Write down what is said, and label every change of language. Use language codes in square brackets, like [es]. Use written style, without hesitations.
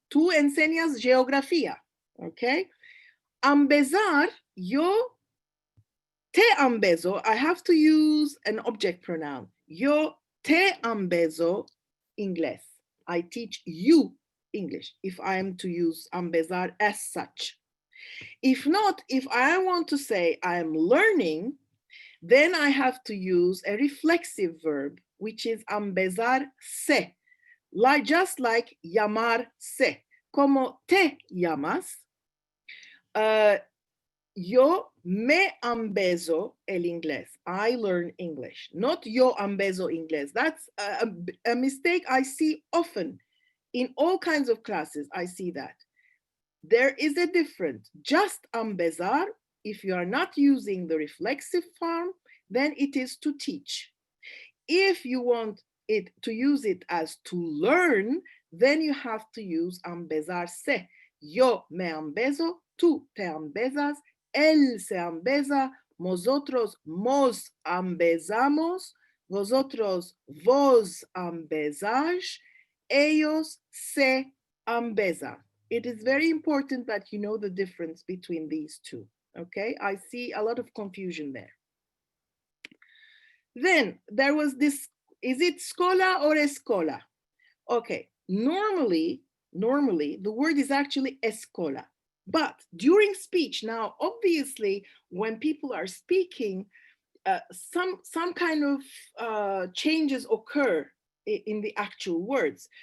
[lad] Tú enseñas geografía, okay? Ambezar, yo te ambezo. [en] I have to use an object pronoun. [lad] Yo te ambezo inglés. [en] I teach you English if I am to use ambezar as such. If not, if I want to say I am learning, then I have to use a reflexive verb, which is ambezar se, just like llamarse. [lad] Como te llamas, yo me ambezo el inglés. [en] I learn English, not [lad] yo ambezo inglés. [en] That's a mistake I see often in all kinds of classes. I see that. There is a difference. Just ambezar, if you are not using the reflexive form, then it is to teach. If you want it to use it as to learn, then you have to use ambezar se. [lad] Yo me ambezo, tú te ambezas, él se ambeza, nosotros nos ambezamos, vosotros vos ambezás, ellos se ambezan. [en] It is very important that you know the difference between these two, okay? I see a lot of confusion there. Then there was this, is it scola or escola? Okay, normally the word is actually escola, but during speech, now obviously when people are speaking, some kind of changes occur in the actual words.